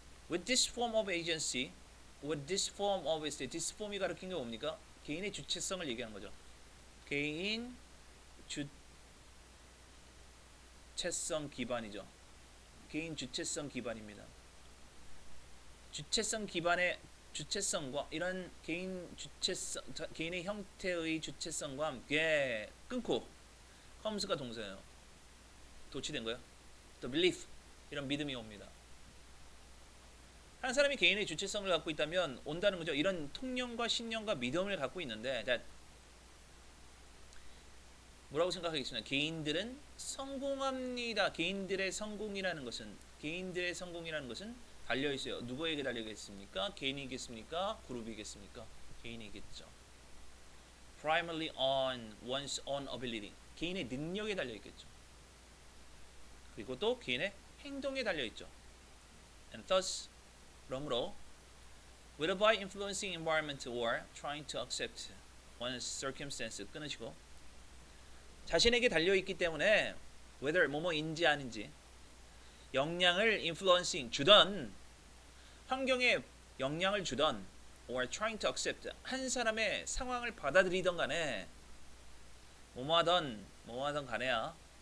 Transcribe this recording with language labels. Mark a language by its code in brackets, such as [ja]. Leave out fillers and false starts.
[en] With this form of agency, this form이 [ko] 가리킨 게 뭡니까? 개인의 주체성을 얘기하는 거죠. 개인 주체성 기반이죠. 개인 주체성 기반입니다. 주체성 기반의 주체성과 이런 개인의 형태의 주체성과 함께 끊고 comes가 동사예요. 도치된 거예요. [en] The belief [ko] 이런 믿음이 옵니다. 한 사람이 개인의 주체성을 갖고 있다면 온다는 거죠. 이런 통념과 신념과 믿음을 갖고 있는데 뭐라고 생각하겠습니까? 개인들은 성공합니다. 개인들의 성공이라는 것은 달려있어요. 누구에게 달려있겠습니까? 개인이겠습니까? 그룹이겠습니까? 개인이겠죠. [en] Primarily on one's own ability. [ko] 개인의 능력에 달려있겠죠. 그리고 또 개인의 행동에 달려있죠. And thus 그러므로 [en] whether by influencing environment or trying to accept one's circumstances [ko] 끊으시고 자신에게 달려있기 때문에 whether 뭐뭐인지 아닌지 영향을 influencing 주던 환경에 영향을 주던 [en] or trying to accept [ko] 한 사람의 상황을 받아들이던 간에 뭐뭐하던 간에야